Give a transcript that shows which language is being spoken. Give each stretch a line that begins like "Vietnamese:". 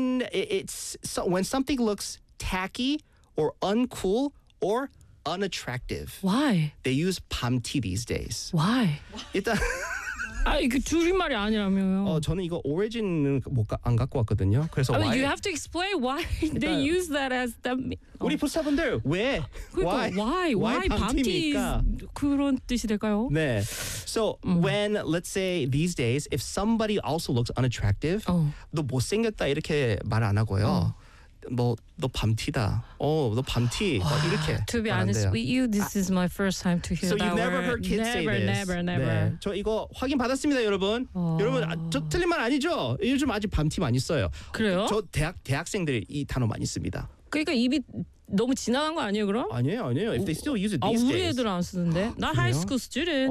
English: It's when something looks tacky or uncool or unattractive. Why? They use 밤티 these days. Why?
Korean: 일단 아 이거 줄임말이 아니라면요. 저는 이거 오리진은 안 갖고 왔거든요. 그래서
English: I mean, you have to explain why they use that as them.
Korean: 우리 부사분들 왜? Why 밤티입니까? 그런 뜻이 될까요?
English: 네. So when let's say these days if somebody also looks unattractive,
Korean: 너 못생겼다 이렇게 말 안 하고요. 너 밤티다. 너 밤티. 이렇게.
English: To be honest with you, this is my first time to hear so that word. So you've never heard kids never, say this. Never. 네.
Korean: 저 이거 확인 받았습니다, 여러분. 여러분, 저 틀린 말 아니죠? 요즘 아직 밤티 많이 써요. 그래요? 저 대학생들 이 단어 많이 씁니다. 그러니까 입이 너무 지나간 거 아니에요, 그럼? 아니에요.
English: If they still use it these days.
Korean: 우리 애들 안 쓰는데?
English: Not high school student.